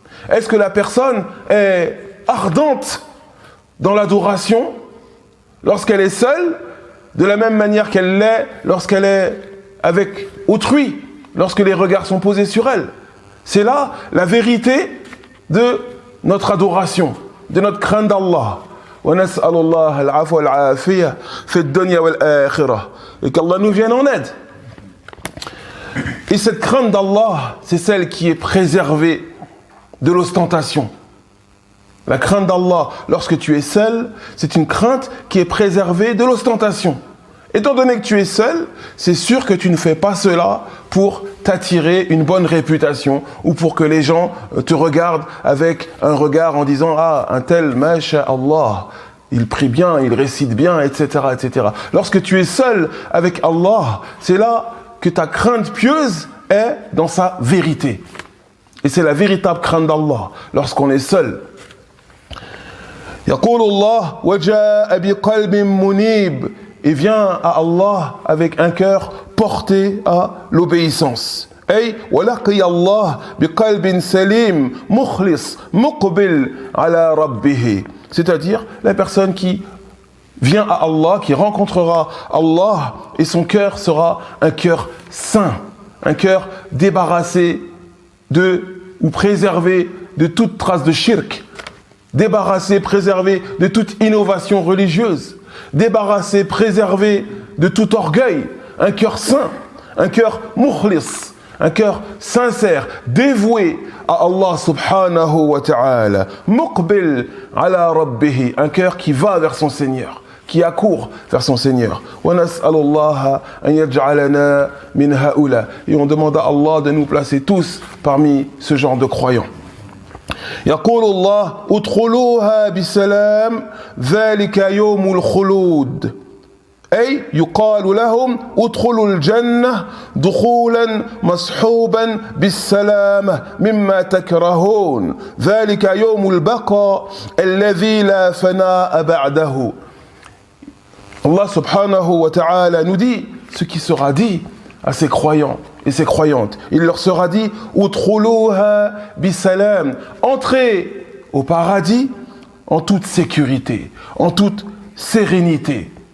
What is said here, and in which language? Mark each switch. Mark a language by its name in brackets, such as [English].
[French] Est-ce que la personne est ardente dans l'adoration lorsqu'elle est seule, de la même manière qu'elle l'est lorsqu'elle est avec autrui lorsque les regards sont posés sur elle. C'est là la vérité de notre adoration, de notre crainte d'Allah. [Arabic] ونسأل الله العفو والعافية في الدنيا والآخرة. [French] Et qu'Allah nous vienne en aide. Et cette crainte d'Allah, c'est celle qui est préservée de l'ostentation. La crainte d'Allah, lorsque tu es seul, c'est une crainte qui est préservée de l'ostentation. Étant donné que tu es seul, c'est sûr que tu ne fais pas cela pour t'attirer une bonne réputation ou pour que les gens te regardent avec un regard en disant « Ah, un tel, masha'Allah, il prie bien, il récite bien, etc. etc. » Lorsque tu es seul avec Allah, c'est là que ta crainte pieuse est dans sa vérité. Et c'est la véritable crainte d'Allah, lorsqu'on est seul. [Arabic] يقول الله وجاء بقلب منيب. [French] Et vient à Allah avec un cœur porté à l'obéissance. [Arabic] أي ولقي الله بقلب سليم مخلص مقبل على ربه. [French] C'est-à-dire la personne qui vient à Allah, qui rencontrera Allah, et son cœur sera un cœur saint, un cœur débarrassé ou préservé de toute trace de shirk, débarrassé, préservé de toute innovation religieuse, débarrassé, préservé de tout orgueil, un cœur saint, un cœur mukhlis, un cœur sincère, dévoué à Allah subhanahu wa ta'ala, [Arabic] muqbil ala rabbihi, [French] un cœur qui va vers son Seigneur, qui accourt vers son Seigneur. [Arabic] Wa nas'alullaha an yaj'alana min haula. [French] Et on demande à Allah de nous placer tous parmi ce genre de croyants. [Arabic] يقول الله ادخلوها بسلام ذلك يوم الخلود أي يقال لهم ادخلوا الجنة دخولا مصحوبا بالسلامة مما تكرهون ذلك يوم البقاء الذي لا فناء بعده. [French] Allah subhanahu wa ta'ala nous dit ce qui sera dit à ces croyants et ces croyantes. Il leur sera dit [Arabic] Udkhuluha bisalam, [French] entrez au paradis en toute sécurité, en toute sérénité.